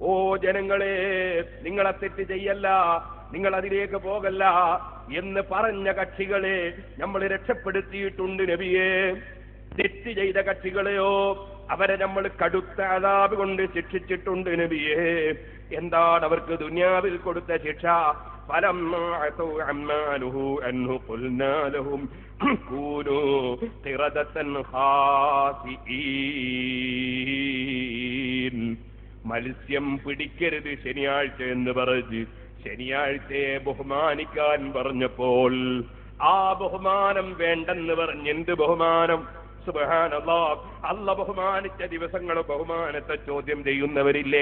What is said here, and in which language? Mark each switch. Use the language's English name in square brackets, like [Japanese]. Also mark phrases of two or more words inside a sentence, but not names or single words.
[Malayalam] ഓ ജനങ്ങളെ, നിങ്ങളെ തെറ്റ് ചെയ്യല്ല, നിങ്ങൾ അതിലേക്ക് പോകല്ല എന്ന് പറഞ്ഞ കക്ഷികളെ നമ്മൾ രക്ഷപ്പെടുത്തിയിട്ടുണ്ട് നബിയെ. തെറ്റ് ചെയ്ത കക്ഷികളെയോ അവരെ നമ്മൾ കടുത്ത അദാബ് കൊണ്ട് ശിക്ഷിച്ചിട്ടുണ്ട് നബിയെ. എന്താണ് അവർക്ക് ദുനിയാവിൽ കൊടുത്ത ശിക്ഷ? [Arabic] فلما عتوا عما نهوا عنه قلنا لهم كونوا قردة خاسئين. [Malayalam] മത്സ്യം പിടിക്കരുത് ശനിയാഴ്ച എന്ന് പറഞ്ഞ് ശനിയാഴ്ചയെ ബഹുമാനിക്കാൻ പറഞ്ഞപ്പോൾ ആ ബഹുമാനം വേണ്ടെന്ന് പറഞ്ഞ്, എന്ത് ബഹുമാനം? സുബ്ഹാനല്ലാഹ്, അല്ല ബഹുമാനിച്ച ദിവസങ്ങളെ ബഹുമാനത്തെ ചോദ്യം ചെയ്യുന്നവരില്ലേ?